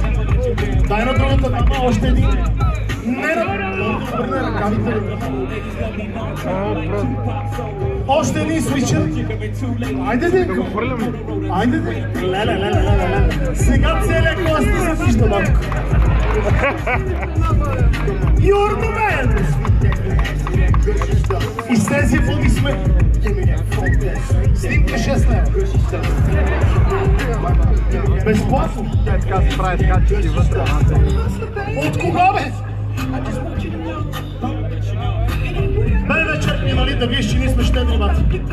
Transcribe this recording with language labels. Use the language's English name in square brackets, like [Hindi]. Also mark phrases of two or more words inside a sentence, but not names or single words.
[Bulgarian] Дай на другата дама, още един. Не ръкавите. Още един свича. Айде де. Айде де. Леле. Сега целият клас не се вижда, батко. [English] You're the man! [Bulgarian] И с тези аплодисменти. Снимка 6 лева. Безплатно. Така се прави, така че ти вътре. От кога, бе? БМВ черпни, нали, да виж, че ние сме щедри, бати.